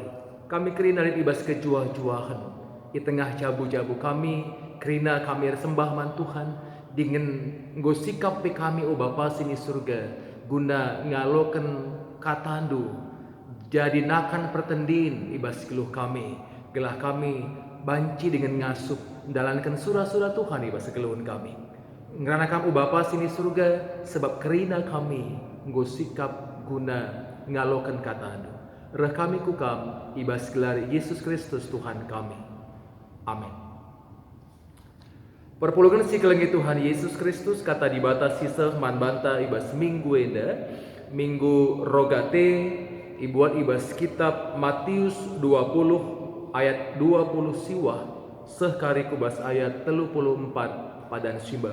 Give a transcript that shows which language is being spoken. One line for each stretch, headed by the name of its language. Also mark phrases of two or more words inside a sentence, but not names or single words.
Batak Karo: Kami kerina ibas kejuah-juahan, i tengah jabu-jabu kami, kerina kami sembah man Tuhan, dengan ngosikap pe kami o Bapa sini surga, guna ngaloken katandu, jadi nakan pertendin ibas keluh kami, gelah kami banci dengan ngasup, dalankan surah-surah Tuhan ibas keluhun kami. Ngerana kamu Bapa sini surga, sebab kerina kami ngosikap guna ngaloken katandu. Reh kami kukam ibas gelar Yesus Kristus Tuhan kami. Amin. Perpuluhan si kelengi Tuhan Yesus Kristus kata dibatas sisa man banta ibas minggu enda, minggu rogate ibuat ibas kitab Matius 20 ayat 20 siwah sekari kubas ayat 34 padan simba.